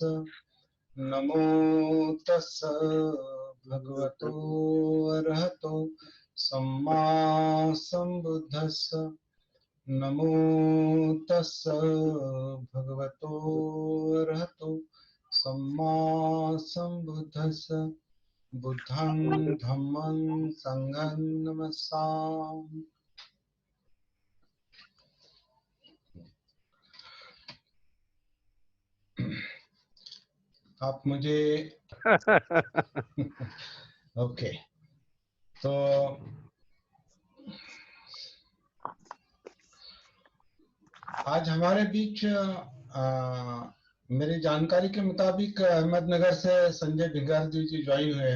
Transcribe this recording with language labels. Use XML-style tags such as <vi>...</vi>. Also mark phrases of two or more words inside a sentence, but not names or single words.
<pi>नमो तस् भगवतो अरहतो सम्मा सम्बुद्धस्स। नमो तस् भगवतो अरहतो सम्मा सम्बुद्धस्स। बुद्धं धम्मं संघं नमस्सामि।</pi> <hi>आप मुझे ओके, तो आज हमारे बीच मेरी जानकारी के मुताबिक अहमदनगर से संजय भिंगार जी ज्वाइन हुए हैं।</hi>